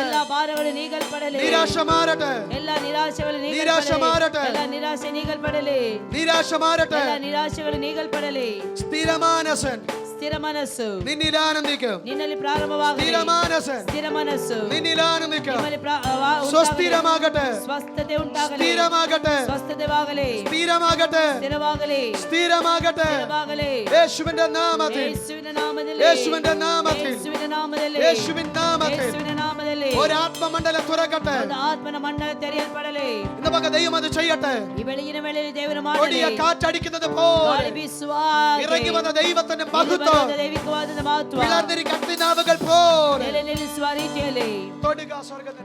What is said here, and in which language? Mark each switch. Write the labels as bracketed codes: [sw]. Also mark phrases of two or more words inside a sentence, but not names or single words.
[ml] എല്ലാ ഭാരങ്ങളും നീങ്ങൽപ്പെടലേ നിരാശ മാറട്ടെ എല്ലാ നിരാശകളും നിരാശ മാറട്ടെ എല്ലാ നിരാശ നീങ്ങൽപ്പെടലേ നിരാശ മാറട്ടെ എല്ലാ നിരാശകളും നീങ്ങൽപ്പെടലേ സ്ഥിരമാനസൻ [kn] ಸ್ಥಿರ ಮನಸ್ಸು [ml] ನಿನ್ನಿൽ ആനന്ദിക്കും [kn] ನಿನ್ನಲ್ಲಿ ಪ್ರಾರಂಭವಾಗಲಿ [ml] സ്ഥിരമാനസൻ [kn] ಸ್ಥಿರ ಮನಸ್ಸು [ml] നിന്നിൽ ആനന്ദിക്കും [kn] ನಿಮ್ಮಲ್ಲಿ [ml] സ്വസ്ഥിരമാകട്ടെ [kn] ಸ್ವಸ್ಥತೆ ಉಂಟಾಗಲಿ [ml] സ്ഥിരമാകട്ടെ [kn] ಸ್ವಸ್ಥತೆವಾಗಲಿ [ml] സ്ഥിരമാകട്ടെ [kn] ಸ್ಥಿರವಾಗಲಿ [ml] സ്ഥിരമാകട്ടെ [kn] ಸ್ಥಿರವಾಗಲಿ [ml] യേശുവിന്റെ നാമത്തിൽ [kn] ಯೇಸುವಿನ ನಾಮದಲ್ಲಿ [ml] യേശുവിന്റെ നാമത്തിൽ [kn] ಯೇಸುವಿನ ನಾಮದಲ್ಲಿ [ml] യേശുവിൻ നാമത്തിൽ [kn] ಯೇಸುವಿನ ನಾಮದಲ್ಲಿ [ml] ഒരു ആത്മമണ്ഡലം തുറക്കട്ടെ [kn] ಒಂದು ಆತ್ಮನ ಮಂಡಲ ತೆರೆಯಲ್ಪಡಲಿ [ml] ഇന്ന് പക ദൈവം അത് ചെയ്യട്ടെ [kn] ಈ ಬೆಳಗಿನ ವೇಳೆಯಲ್ಲಿ ದೇವರು ಮಾಡಲಿ [ml] കൊടിയ കാറ്റടിക്കുന്നത് പോലെ [kn] ಗಾಳಿ ಬೀಸುವ ಹಾಗೆ [ml] ഇറങ്ങി വന്ന ദൈവത്തിന്റെ മഹത്വം [kn] ದೈವಿಕವಾದ ಮಹತ್ವ [ml] പിളർന്നിരിക്കുന്ന അഗ്നിനാവുകൾ പോലെ [kn] ನೆಲೆ ನಿಲ್ಲಿಸುವ ರೀತಿಯಲ್ಲಿ [ml] തൊടുക സ്വർഗ്ഗത്തിന്റെ